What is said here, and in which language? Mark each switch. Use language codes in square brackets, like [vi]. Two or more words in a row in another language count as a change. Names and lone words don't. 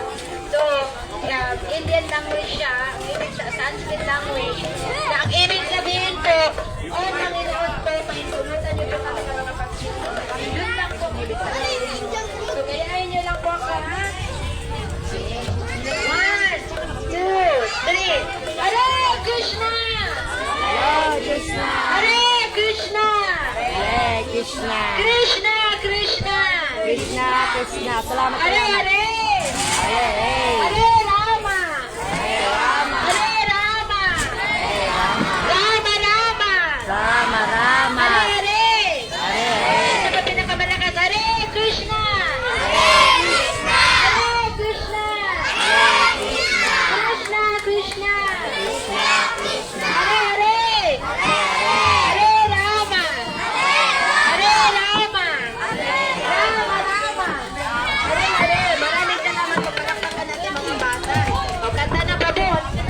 [tl] So, [en] Indian language [tl] siya, ang ibig sa [en] Sanskrit language. [tl] Na ang ibig sabihin po, O Panginoon po, pahintulutan niyo po kami ng mga pagsunod. Yun lang po, ibig sabihin. So, gayahin niyo lang po ako, ha? 1, 2, 3. Hare Krishna! Hare Krishna. Hare Krishna! Hare Krishna. Krishna, Krishna! Krishna, Krishna. Salamat, Hare salamat. Hare! Hare. Hare Rama! Hare Rama. Hare Rama! Hare Rama. Rama Rama! Rama, Rama. Hare Hare! Hare, Hare. Sa pa pinakamalakas, Hare Krishna! Hare Krishna. Hare Krishna! Hare Krishna. Krishna, Krishna! Krishna, Krishna. Hare Hare! Hare, Hare. Hare Rama! Hare Rama! Rama Rama! Hare Hare! Maraming salamat po. Palakpakan natin mga bata. O, kanta na pa po.